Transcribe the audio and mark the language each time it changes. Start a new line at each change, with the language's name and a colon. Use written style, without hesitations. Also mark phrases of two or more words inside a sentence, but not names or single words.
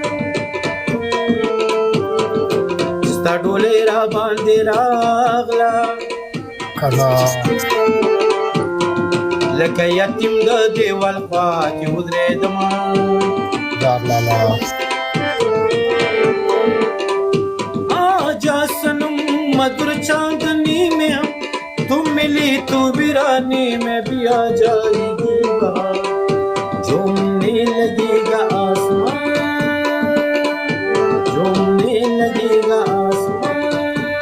Pashto: ستا ډولۍ را باندې راغله لکه یتیم د دیوال خوا کې ودرېدمه
Hindi: आजा सनम मधुर चांदनी में तुम मिली तो वीरानी में भी आ जाएगी झूमने लगेगा आसमान झूमने लगेगा आसमान